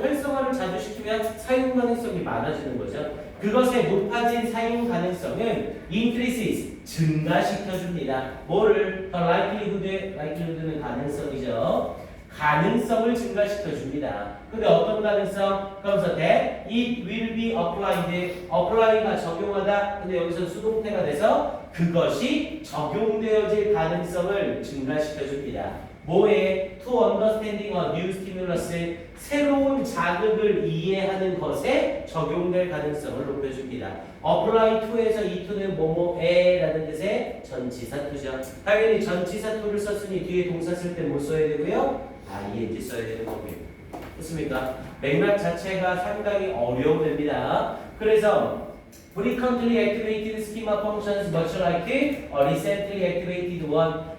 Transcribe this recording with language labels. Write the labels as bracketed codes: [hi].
[ko] 활성화를 자주 시키면 사용 가능성이 많아지는 거죠. 그것의 높아진 사용 가능성은 increases, 증가시켜줍니다. 뭐를? likelihood는 가능성이죠. 가능성을 증가시켜 줍니다. 근데 어떤 가능성? 그러면서 [en] that it will be applied. [ko] apply가 적용하다. 근데 여기서 수동태가 돼서 그것이 적용되어질 가능성을 증가시켜 줍니다. 뭐에? [en] To understanding a new stimulus. [ko] 새로운 자극을 이해하는 것에 적용될 가능성을 높여줍니다. apply to에서 이 to는 뭐뭐에라는 뜻의 전치사 to죠. 당연히 전치사 to를 썼으니 뒤에 동사 쓸 때 뭐 써야 되고요? ing 써야 되는 거고요. 됐습니까? 맥락 자체가 상당히 어려움입니다. 그래서 [en] frequently activated schema functions much like a recently activated one.